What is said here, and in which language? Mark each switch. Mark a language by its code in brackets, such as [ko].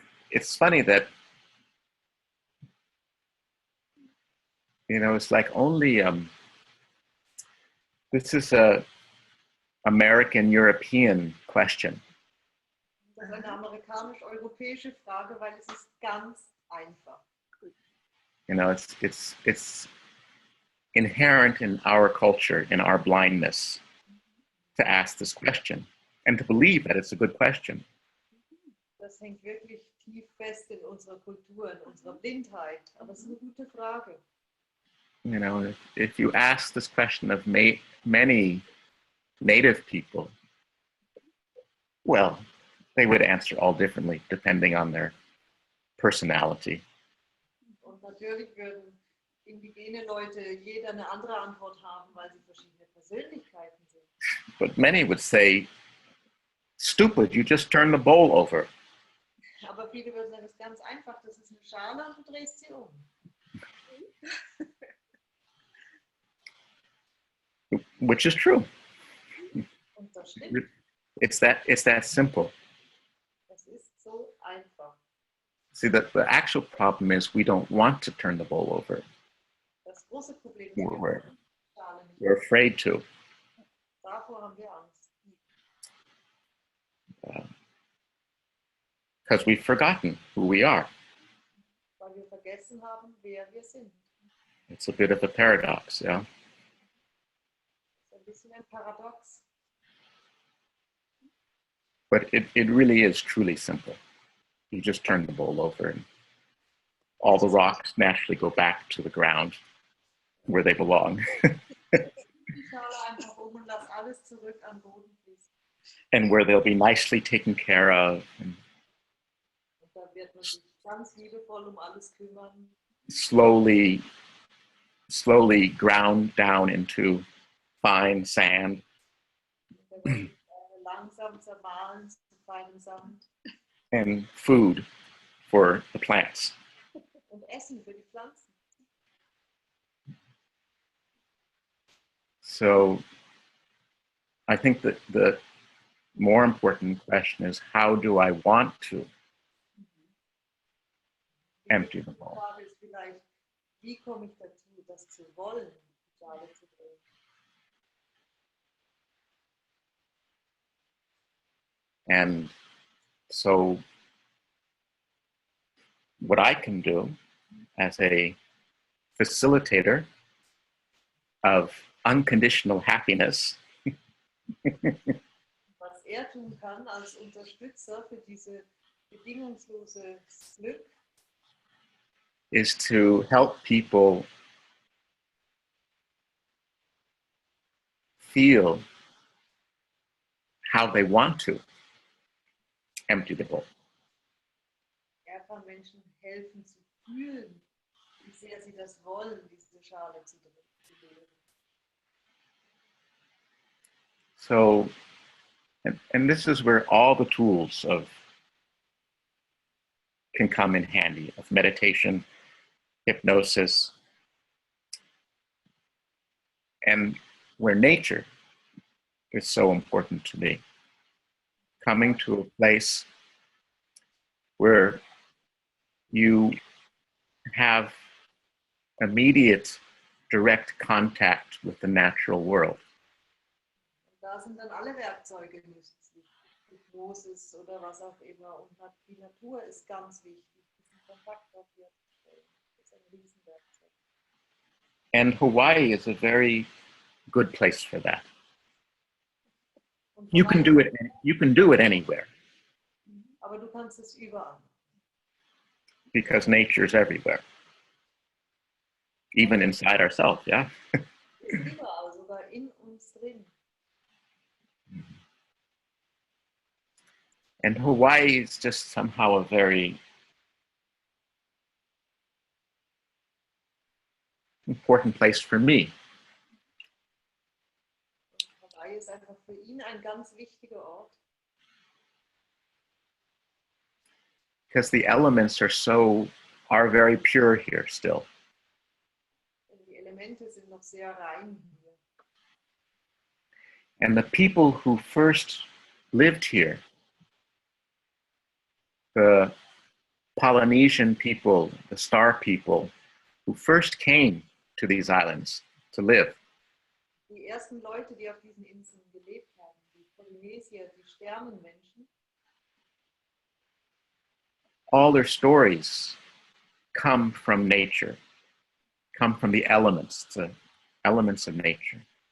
[en] It's funny that, you know, it's like only, this is a American-European question. [de] Das ist eine amerikanisch-europäische Frage, weil es ist ganz einfach. [en] You know, it's inherent in our culture, in our blindness, to ask this question. and to believe that it's a good question. [de] Das hängt wirklich tief fest in unserer Kultur, in unserer Blindheit. Aber es ist eine gute Frage. [en] You know, if you ask this question of many native people, well, they would answer all differently depending on their personality. [de] Und natürlich würden indigene Leute jeder eine andere Antwort haben, weil sie verschiedene Persönlichkeiten sind. [en] But many would say, stupid, you just turn the bowl over. [de] Aber viele würden sagen, das ist ganz einfach, das ist eine Schale und du drehst sie um. [en] Which is true. [de] Und das stimmt. [en] It's that simple. [de] Das ist so einfach. [en] See, the actual problem is we don't want to turn the bowl over. [de] Das große Problem ist, [en] We're, [de] die Schale nicht. [en] we're afraid to. [de] Davor haben wir Angst. [en] Because we've forgotten who we are. [de] Weil wir vergessen haben, wer wir sind. [en] It's a bit of a paradox, yeah? [de] Das ist ein bisschen ein Paradox. [en] But it really is truly simple. You just turn the bowl over and all the rocks naturally go back to the ground where they belong. [de] Die Schale einfach um und lass alles zurück am Boden fließen. [en] And where they'll be nicely taken care of and [de] Und da wird man sich ganz liebevoll um alles kümmern. [en] slowly ground down into fine sand. [de] Da wird langsam zermahlen zu feinem Sand. [en] And food for the plants. [de] Und Essen für die Pflanzen. [en] So I think that the more important question is, how do I want to empty the [de] Die [en] bowl? [de] Frage ist vielleicht, wie komme ich dazu, das zu wollen, die Schale zu drehen? [en] And so what I can do as a facilitator of unconditional happiness [de] Was er tun kann als Unterstützer für diese bedingungslose Glück, [en] is to help people feel how they want to empty the bowl. [de] er kann Menschen helfen zu fühlen, wie sehr sie das wollen, diese Schale zu drehen. [en] So, and this is where all the tools can come in handy, of meditation, hypnosis, and where nature is so important to me. Coming to a place where you have immediate direct contact with the natural world. [de] Und da sind dann alle Werkzeuge nützlich, Hypnosis oder was auch immer. Und die Natur ist ganz wichtig, diesen Kontakt dort herzustellen. Das ist ein Riesenwerkzeug. [en] And Hawaii is a very good place for that. [de] Und [en] You can do it. You can do it anywhere [de] Aber du kannst es überall. [en] because nature is everywhere, even inside ourselves. Yeah. [de] Es ist überall, sogar in uns drin. [en] And Hawaii is just somehow a very important place for me. [de] Und Hawaii ist einfach für ihn ein ganz wichtiger Ort. [en] Because the elements are very pure here still. [de] Denn die Elemente sind noch sehr rein hier. [en] And the people who first lived here, the Polynesian people, the Star people, who first came to these islands to live, [de] Die ersten Leute, die auf diesen Inseln gelebt haben, die Polynesier, die Sternenmenschen, [en] all their stories come from nature, come from the elements of nature.